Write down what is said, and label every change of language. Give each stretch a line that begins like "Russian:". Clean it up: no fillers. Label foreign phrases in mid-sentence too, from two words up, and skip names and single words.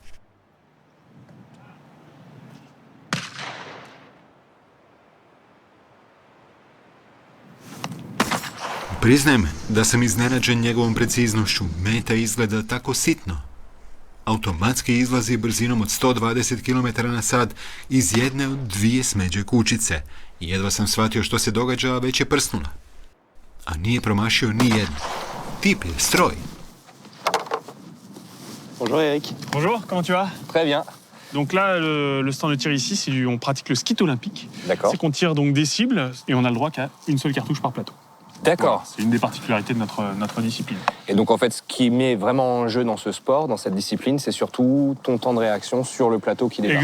Croatian: Priznajem da sam iznenađen njegovom preciznošću. Meta izgleda tako sitno. Automatski izlazi brzinom od 120 km/h iz jedne od 2 smeđe kućice. Jedva sam shvatio što se događa, a već je prsnula. A nije promašio ni jednu. Tip je stroj.
French: Bonjour Eric. Bonjour, comment tu vas? Très bien. Donc là, le stand de tir ici, on pratique le skit olympique. D'accord. C'est qu'on tire donc des cibles et on a le droit qu'à une seule cartouche par plateau. D'accord. Voilà, c'est une des particularités de notre discipline. Et donc en fait, ce qui met vraiment en jeu dans ce sport, dans cette discipline, c'est surtout ton temps de réaction sur le plateau qui démarre.